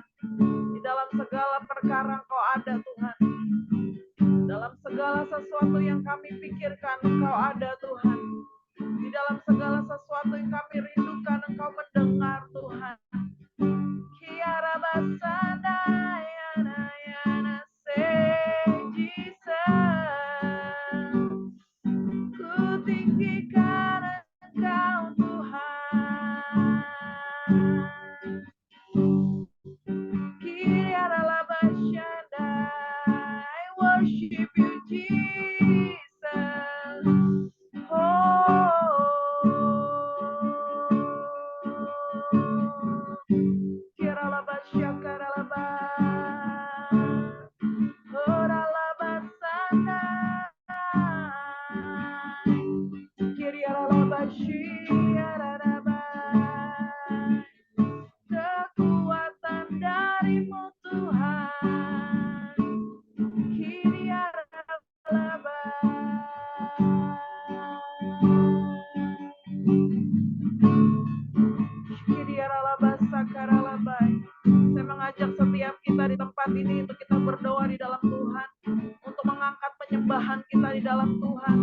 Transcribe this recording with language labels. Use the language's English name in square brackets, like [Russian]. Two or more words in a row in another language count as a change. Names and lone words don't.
[Indonesian] Di dalam segala perkara Engkau ada Tuhan. Dalam segala sesuatu yang kami pikirkan Engkau ada Tuhan. Di dalam segala sesuatu yang kami rindukan Engkau mendengar Tuhan. Kiara basana yana yana say Jesus. Ku tinggikan Engkau Tuhan. Kiara labashanda, [English] I worship you Jesus. Kiara labashakara laba, ora labasana. Kiara labashiara laba. [Indonesian] Kekuatan dari-Mu Tuhan. Kiara laba. Saya mengajak setiap kita di tempat ini untuk kita berdoa di dalam Tuhan, untuk mengangkat penyembahan kita di dalam Tuhan.